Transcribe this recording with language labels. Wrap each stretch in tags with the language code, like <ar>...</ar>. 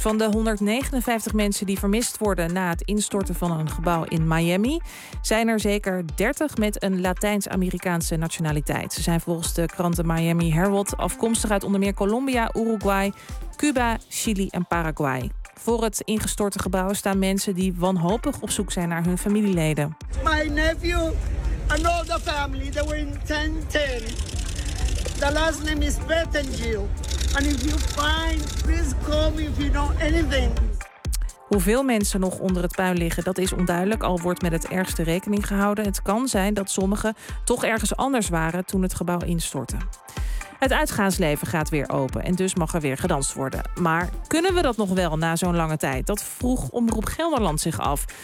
<nl>Van de 159 mensen die vermist worden na het instorten van een gebouw in Miami, zijn er zeker 30 met een Latijns-Amerikaanse nationaliteit. Ze zijn volgens de kranten Miami Herald afkomstig uit onder meer Colombia, Uruguay, Cuba, Chili en Paraguay. Voor het ingestorte gebouw staan mensen die wanhopig op zoek zijn naar hun familieleden.</nl> <en>My nephew and all the family, they were in 1010. The last name is Bettengil. And if you find, please call me if you know anything.</en> <nl>Hoeveel mensen nog onder het puin liggen, dat is onduidelijk. Al wordt met het ergste rekening gehouden. Het kan zijn dat sommigen toch ergens anders waren toen het gebouw instortte. Het uitgaansleven gaat weer open en dus mag er weer gedanst worden. Maar kunnen we dat nog wel na zo'n lange tijd? Dat vroeg Omroep Gelderland zich af.</nl>